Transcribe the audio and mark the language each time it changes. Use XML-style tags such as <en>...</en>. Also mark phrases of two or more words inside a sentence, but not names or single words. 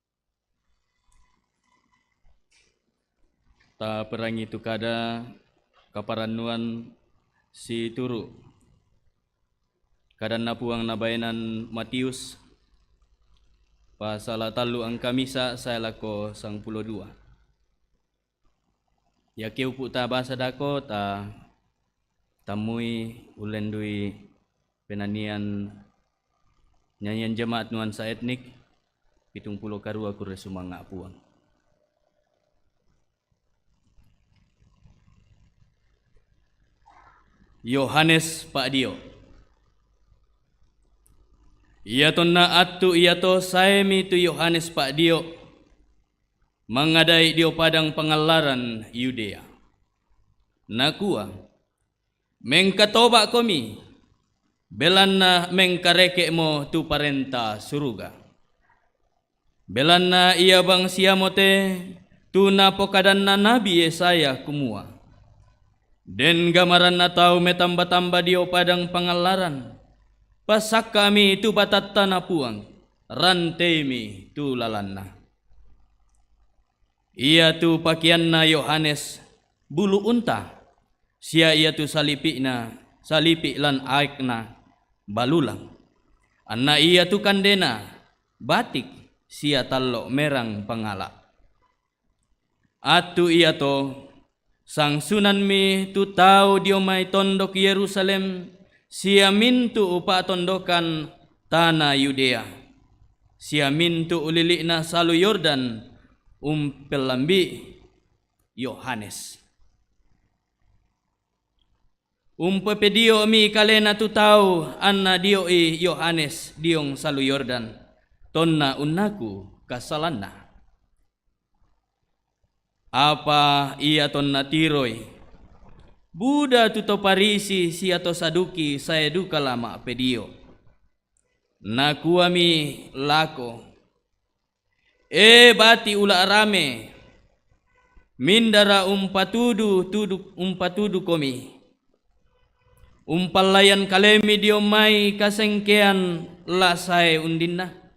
<sda>Ta perangi tu kada kaparannuan si turu. Kadan napuang nabainan Matius pasal talu ang kamisa saya lako 12. Ya keu puta bahasa dako ta tamui ulendui penanian</sda> <id>nyanyian jemaat nuansa etnik</id> <sda>70 karua kure sumanga puang. Yohanes Pak Dio. Ia to na atu ia to saemi tu Yohanes Pak Dio mengadai dio padang pengalaran Yudea. Nakua mengkatoba komi belanna mengkareke mo tu parenta suruga. Belanna ia bang siamote tu napokadanna nabi Yesaya kumua. Den gamaran na tau metamba-tamba dio padang pangalaran. Pasak kami tu batatta na puang. Rantemi tu lalanna. Ia tu pakian na Yohanes bulu unta. Sia ia tu salipi lan aikna balulang. Anna ia tu kandena batik sia tallo merang pangala. Atu ia to sang sunan mi tu tau dio mai tondok Yerusalem sia mintu upa tondokan tanah Yudea. Sia mintu ulilikna salu Yordan pelambi Yohanes. Pedio mi kalena tu tau anna dio Yohanes diong salu Yordan tonna unnaku kasalanna. Apa ia tonna tiroi Buddha tuto parisi si atau saduki saya duka lama pedio. Nakuami lako. Bati ula rame. Mindara umpatudu komi. Umpalayan kalemi diomai kasengkean lasai undinna.</sda>